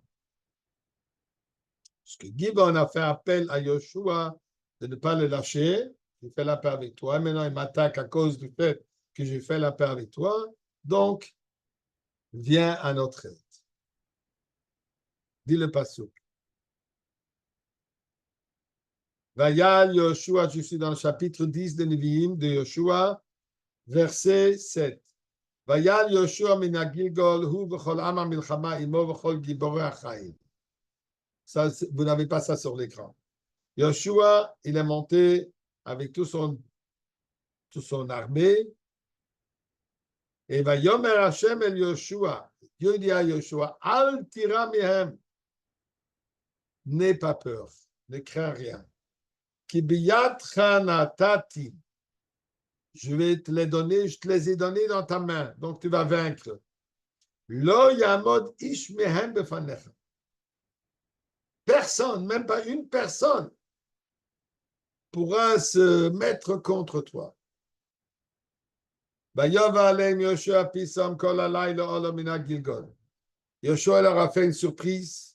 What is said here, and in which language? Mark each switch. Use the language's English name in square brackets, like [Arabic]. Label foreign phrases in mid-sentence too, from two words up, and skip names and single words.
[French] Parce que Gibon a fait appel à Yeshua de ne pas le lâcher. J'ai fait la paix avec toi. Maintenant, il m'attaque à cause du fait que j'ai fait la paix avec toi. Donc, viens à notre aide. Dis le pasuk. [Hebrew] ויעל יהושע, [French] je suis dans le chapitre 10 de Nevi'im de Yoshua, verset 7. [Hebrew] ויעל יהושע מן הגלגל הוא וכל עם המלחמה עמו וכל גבורי החיל. [French] Ça, vous n'avez pas ça sur l'écran. Yoshua, il est monté avec toute son armée. [Hebrew] Et ויאמר השם אל יהושע. [French] Dieu dit à Yoshua, [Hebrew] אל תירא מהם. [French] N'aie pas peur, ne crains rien. [Hebrew] כי בידך נתתי. [French] Je vais te les donner, je te les ai donnés dans ta main, donc tu vas vaincre. [Hebrew] לא יעמד איש מהם בפניך. [French] Personne, même pas une personne, pourra se mettre contre toi. Yoshua leur a fait une surprise.